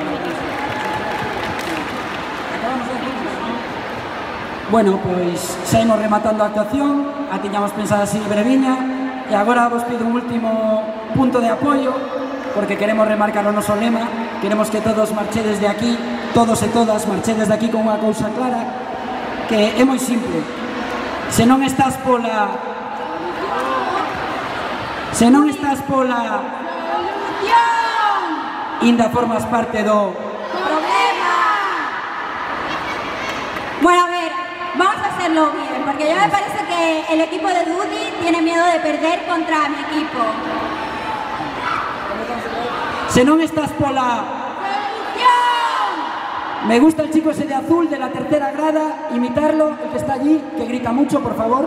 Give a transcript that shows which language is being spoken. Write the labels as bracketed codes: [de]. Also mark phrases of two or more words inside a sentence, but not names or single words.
[gl] Bueno, pois xa imos rematando a actuación, a tiñamos pensada así breviña, e agora vos pido un último punto de apoio, porque queremos remarcar o noso lema, queremos que todos marchedes de aquí, todos e todas marchedes de aquí con unha cousa clara, que é moi simple. Se non estás pola inda formas parte do problema. [es] Bueno, a ver, vamos a hacerlo bien, porque ya me parece que el equipo de Dudy tiene miedo de perder contra mi equipo. [gl] Se non estás pola... [es] Me gusta el chico ese de azul de la tercera grada, imitarlo, el que está allí, que grita mucho, por favor.